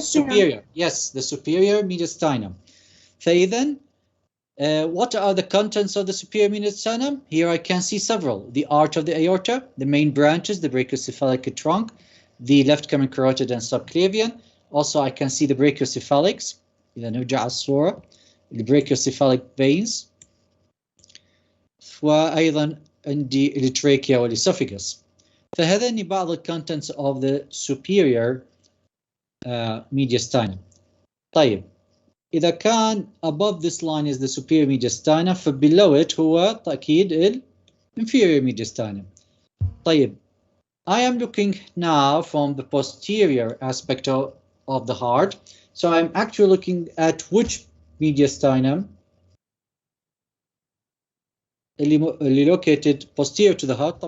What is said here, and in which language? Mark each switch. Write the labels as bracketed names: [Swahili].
[English] Superior. Yes, the superior mediastinum. فإذا, what are the contents of the superior mediastinum? Here I can see several. The arch of the aorta, the main branches, the brachiocephalic trunk, the left common carotid and subclavian. Also I can see the brachiocephalics. [Arabic] إذا نرجع على الصورة. [English] The brachiocephalic veins. [Arabic] وأيضا عندي التراكيا والإسوفيغس. فهذين بعض [English] the contents of the superior mediastinum. [Arabic] طيب إذا كان [English] above this line is the superior mediastinum, فbelow it [Arabic] هو أكيد [English] inferior mediastinum. طيب, I am looking now from the posterior aspect of the heart, so I'm actually looking at which mediastinum اللي located posterior to the heart.